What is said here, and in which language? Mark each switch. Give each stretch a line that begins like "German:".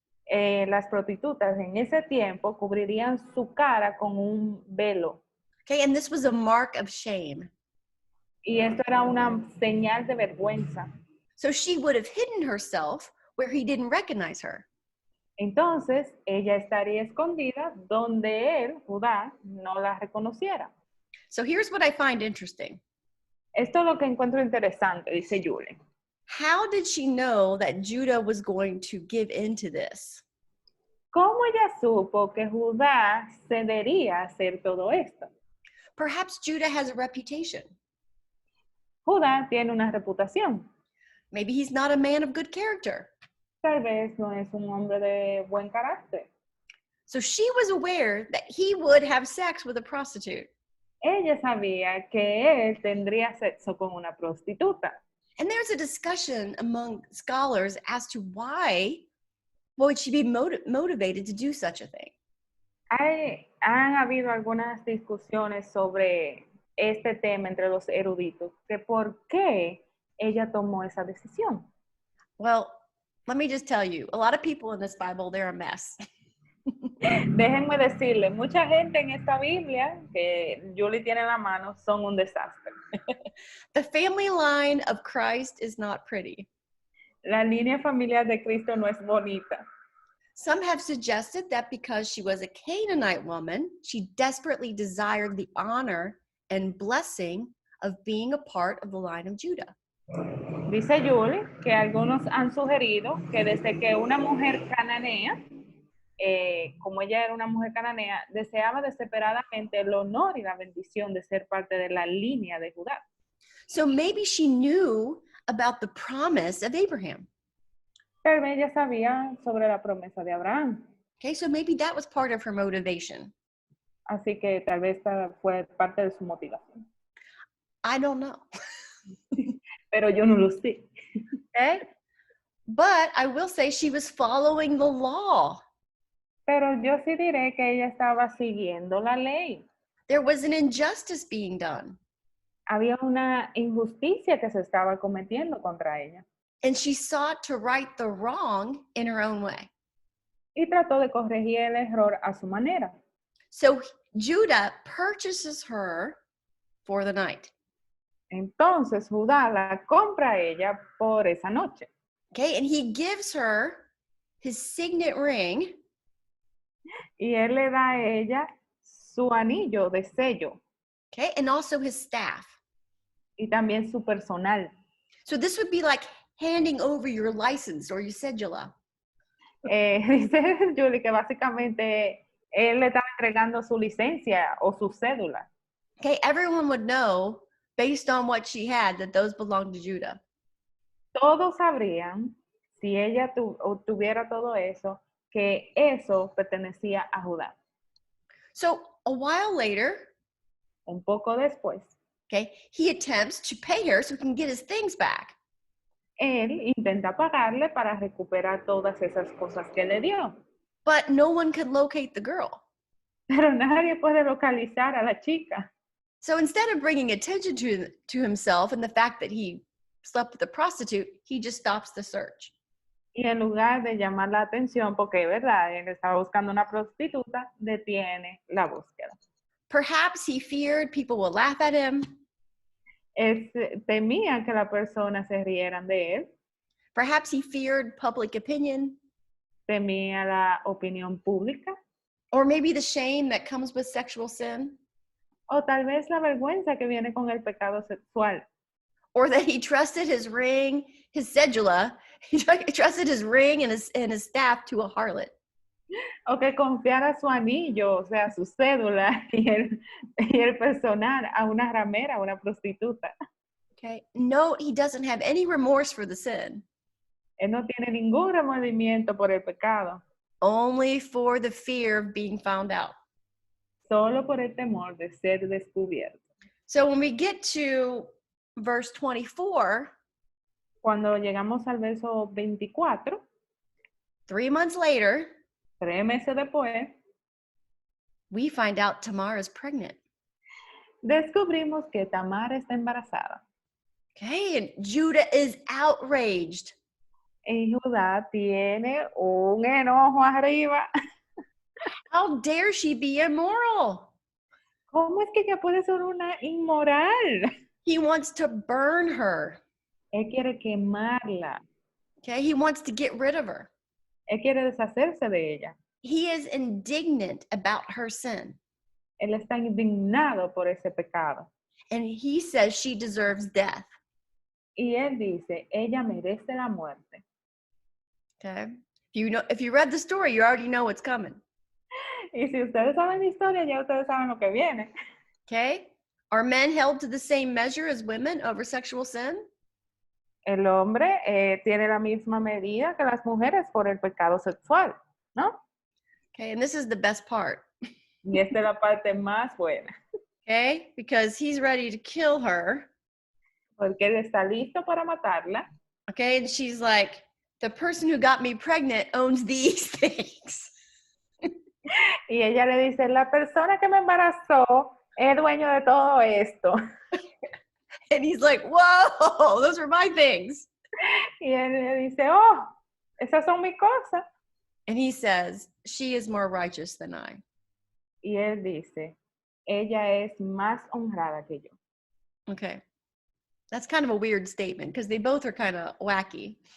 Spanish: Las prostitutas en ese tiempo cubrirían su cara con un velo.
English: Okay, and this was a mark of shame.
Spanish: Y esto era una señal de vergüenza.
English: So she would have hidden herself where he didn't recognize her.
Spanish: Entonces, ella estaría escondida donde él, Judá, no la reconociera.
English: So here's what I find interesting.
Spanish: Esto es lo que encuentro interesante, dice Julie.
English: How did she know that Judah was going to give in to this?
Spanish: ¿Cómo ella supo que Judá cedería a hacer todo esto?
English: Perhaps Judah has a reputation.
Spanish: Judá tiene una reputación.
English: Maybe he's not a man of good character.
Spanish: Tal vez no es un hombre de buen carácter.
English: So she was aware that he would have sex with a prostitute.
Spanish: Ella sabía que él tendría sexo con una prostituta.
English: And there's a discussion among scholars as to why would she be motivated to do such a thing.
Spanish: Han habido algunas discusiones sobre este tema entre los eruditos, que por qué ella tomó esa decisión.
English: Well, let me just tell you, a lot of people in this Bible, they're a mess.
Spanish: Déjenme decirle, mucha gente en esta Biblia que Julie tiene en la mano son un desastre.
English: The family line of Christ is not pretty.
Spanish: La línea familiar de Cristo no es bonita.
English: Some have suggested that because she was a Canaanite woman, she desperately desired the honor and blessing of being a part of the line of Judah.
Spanish: Dice Julie que algunos han sugerido que desde que una mujer cananea, como ella era una mujer cananea, deseaba desesperadamente el honor y la bendición de ser parte de la línea de Judá.
English: So maybe she knew about the promise of Abraham.
Spanish: Tal vez ella sabía sobre la promesa de Abraham.
English: Okay, so maybe that was part of her motivation.
Spanish: Así que tal vez esta fue parte de su motivación.
English: I don't know.
Spanish: Pero yo no lo sé.
English: Okay? But I will say she was following the law.
Spanish: Pero yo sí diré que ella estaba siguiendo la ley.
English: There was an injustice being done.
Spanish: Había una injusticia que se estaba cometiendo contra ella.
English: And she sought to right the wrong in her own way.
Spanish: Y trató de corregir el error a su manera.
English: So Judah purchases her for the night.
Spanish: Entonces Judá la compra a ella por esa noche.
English: Okay, and he gives her his signet ring.
Spanish: Y él le da a ella su anillo de sello.
English: Okay, and also his staff.
Spanish: Y también su personal.
English: So this would be like handing over your license or your cedula.
Spanish: Dice Julie que básicamente él le estaba entregando su licencia o su cédula.
English: Okay, everyone would know based on what she had that those belonged to Judah.
Spanish: Todos sabrían, si ella tuviera todo eso, que eso pertenecía a Judá.
English: So a while later,
Spanish: Un poco después,
English: okay, he attempts to pay her so he can get his things back.
Spanish: él intenta pagarle para recuperar todas esas cosas que le dio.
English: But no one can locate the girl.
Spanish: Pero nadie puede localizar a la chica.
English: So instead of bringing attention to himself and the fact that he slept with a prostitute, he just stops the search.
Spanish: Y en lugar de llamar la atención, porque es verdad, él estaba buscando una prostituta, detiene la búsqueda.
English: Perhaps he feared people will laugh at him.
Spanish: Temía que las personas se rieran de él,
English: Perhaps he feared public opinion,
Spanish: temía la opinión pública,
English: or maybe the shame that comes with sexual sin,
Spanish: o tal vez la vergüenza que viene con el pecado sexual,
English: or that he trusted his ring, his cedula, he trusted his ring and his staff to a harlot.
Spanish: o que confiara su anillo, o sea, su cédula y el personal a una ramera, a una prostituta.
English: Okay. No, he doesn't have any remorse for the sin.
Spanish: Él no tiene ningún remordimiento por el pecado,
English: Only for the fear of being found out.
Spanish: solo por el temor de ser descubierto.
English: So when we get to verse 24,
Spanish: Cuando llegamos al verso 24,
English: 3 months later,
Spanish: 3 meses después,
English: we find out Tamar is pregnant.
Spanish: descubrimos que Tamar está embarazada.
English: Okay, and Judah is outraged.
Spanish: Y Judá tiene un enojo arriba.
English: How dare she be immoral?
Spanish: ¿Cómo es que ella puede ser una inmoral?
English: He wants to burn her.
Spanish: Él quiere quemarla.
English: Okay, he wants to get rid of her.
Spanish: Él quiere deshacerse de ella.
English: He is indignant about her sin.
Spanish: Él está indignado por ese pecado.
English: And he says she deserves death.
Spanish: Y él dice, ella merece la muerte.
English: Okay. If you read the story, you already know what's coming.
Spanish: Y si ustedes saben la historia, ya ustedes saben lo que viene.
English: Okay. Are men held to the same measure as women over sexual sin?
Spanish: El hombre tiene la misma medida que las mujeres por el pecado sexual, ¿no?
English: Okay, and this is the best part.
Spanish: Y esta es la parte más buena.
English: Okay, because he's ready to kill her.
Spanish: Porque él está listo para matarla.
English: Okay, and she's like, the person who got me pregnant owns these things.
Spanish: Y ella le dice, la persona que me embarazó es dueño de todo esto.
English: And he's like, whoa, those are my things.
Spanish: Y él le dice, oh, esas son mis cosas.
English: And he says, she is more righteous than I.
Spanish: Y él dice, ella es más honrada que yo.
English: Okay. That's kind of a weird statement because they both are kind of wacky.